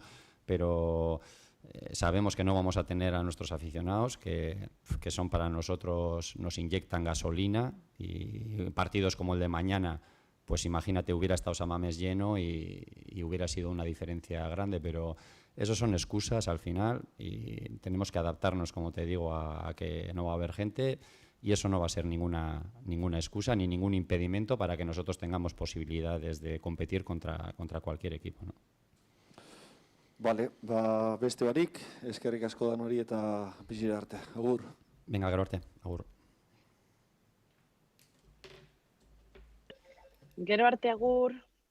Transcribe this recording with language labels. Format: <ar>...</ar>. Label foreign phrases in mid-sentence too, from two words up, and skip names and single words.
<es>Pero sabemos que no vamos a tener a nuestros aficionados, que son para nosotros, nos inyectan gasolina, y partidos como el de mañana, pues imagínate, hubiera estado San Mamés lleno y hubiera sido una diferencia grande, pero esos son excusas al final y tenemos que adaptarnos, como te digo, a que no va a haber gente, y eso no va a ser ninguna excusa ni ningún impedimento para que nosotros tengamos posibilidades de competir contra cualquier equipo, ¿no? Vale,</es> <eu>beste barik, eskerrik asko danori eta bizira arte. Agur. Venga, gero arte. Agur. Gero arte, agur.</eu>